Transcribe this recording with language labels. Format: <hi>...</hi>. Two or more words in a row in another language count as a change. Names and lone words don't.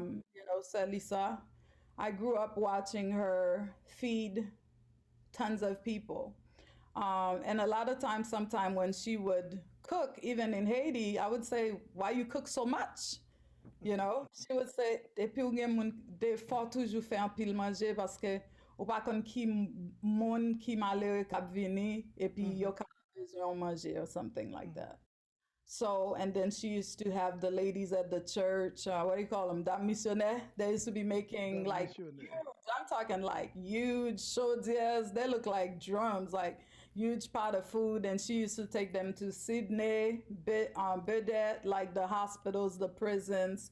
<ht>Selisa.</ht> <en>I grew up watching her feed tons of people. And a lot of times, sometime when she would cook, even in Haiti, I would say, "Why you cook so much?" She would say,</en> <ht>"Depi ou gen moun, de fò toujou fè an pil manje, paske ou pa kon ki moun ki malere kap vini, epi yo Mhm. kap bezwen manje,"</ht> <en>or something like Mhm. that. So, and then she used to have the ladies at the church, what do you call them? That missionnaire. They used to be making That like missionnaire. huge, I'm talking like huge chaudières. They look like drums, like huge pot of food. And she used to take them to Sydney, Bedet, like the hospitals, the prisons.</en>